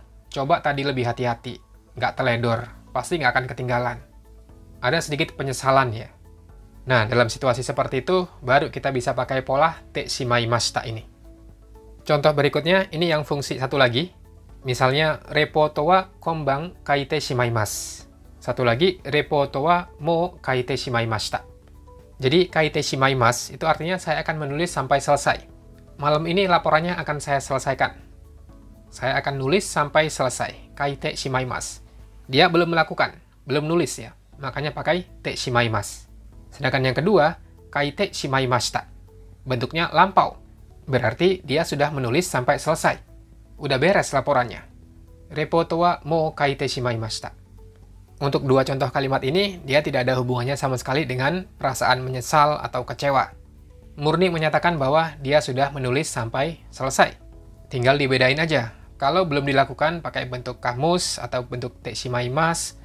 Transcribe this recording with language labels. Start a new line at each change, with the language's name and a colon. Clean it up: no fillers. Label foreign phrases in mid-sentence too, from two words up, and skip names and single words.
Indonesian: Coba tadi lebih hati-hati, nggak teledor, pasti nggak akan ketinggalan. Ada sedikit penyesalan ya. Nah, dalam situasi seperti itu, baru kita bisa pakai pola
Japanese: てしまいました
Indonesian: ini. Contoh berikutnya, ini yang fungsi satu lagi. Misalnya,
Japanese: レポートは今晩書いてしまいます.
Indonesian: Satu lagi,
Japanese: レポートはもう書いてしまいました.
Indonesian: Jadi,
Japanese: 書いてしまいます
Indonesian: itu artinya saya akan menulis sampai selesai. Malam ini laporannya akan saya selesaikan. Saya akan nulis sampai selesai.
Japanese: 書いてしまいます.
Indonesian: Dia belum melakukan, belum nulis ya. Makanya pakai
Japanese: てしまいます.
Indonesian: Sedangkan yang kedua,
Japanese: 書いてしまいました.
Indonesian: Bentuknya lampau. Berarti dia sudah menulis sampai selesai. Udah beres laporannya.
Japanese: レポートはもう書いてしまいました.
Indonesian: Untuk dua contoh kalimat ini, dia tidak ada hubungannya sama sekali dengan perasaan menyesal atau kecewa. Murni menyatakan bahwa dia sudah menulis sampai selesai. Tinggal dibedain aja. Kalau belum dilakukan, pakai bentuk kamus atau bentuk
Japanese: てしまいます.